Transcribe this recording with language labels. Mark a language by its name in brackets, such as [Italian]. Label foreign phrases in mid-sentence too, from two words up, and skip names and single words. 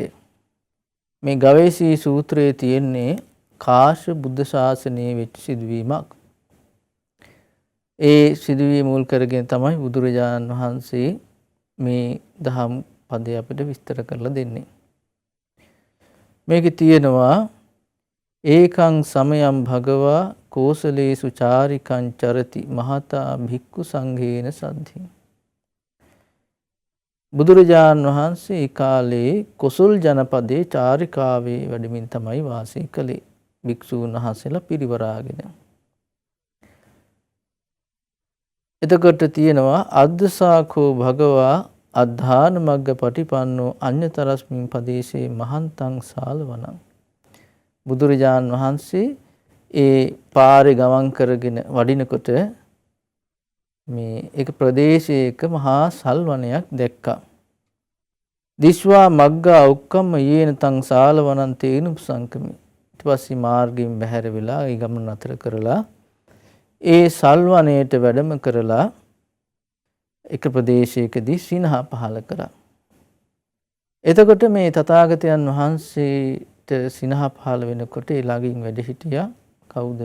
[Sinhala] මේ ගවේෂී සූත්‍රයේ තියෙන්නේ කාශ්‍යප බුද්ධ ශාසනයේ වෙච්ච සිදුවීමක්. ඒ සිදුවීම මුල් කරගෙන තමයි බුදුරජාණන් වහන්සේ මේ දහම් පදය අපිට විස්තර කරලා දෙන්නේ. මේකේ තියෙනවා [Pali] ඒකං සමයං භගවා කෝසලේසු චාරිකං චරති මහතා භික්ඛු සංඝේන සද්ධි. [Sinhala] බුදුරජාණන් වහන්සේ ඒ කාලේ කොසල් ජනපදයේ චාරිකාවේ වැඩමින් තමයි වාසය කළේ. භික්ෂූන් වහන්සේලා පිරිවරාගෙන. එතකොට තියෙනවා [Pali] අද්දසාකෝ භගවා අද්ධාන මග්ග පටිපන්නෝ අඤ්ඤතරස්මින් පදේශේ මහන්තං සාලවනං. [Sinhala] බුදුරජාණන් වහන්සේ ඒ පාරේ ගමන් කරගෙන වඩිනකොට මේ එක ප්‍රදේශයක මහා සල්වනයක් දැක්කා. [Pali] දිස්වා මග්ගා උක්කම්ම යේන තං සාලවනං තේනු සංකමි. [Sinhala] ඊට පස්සේ මාර්ගයෙන් බැහැර වෙලා ඒ ගමන නතර කරලා ඒ සල්වනයේට වැඩම කරලා එක ප්‍රදේශයකදී සිනහ පහල කරා. එතකොට මේ තථාගතයන් වහන්සේට සිනහ පහල වෙනකොට ඒ ළඟින් වැඩ හිටියා කවුද?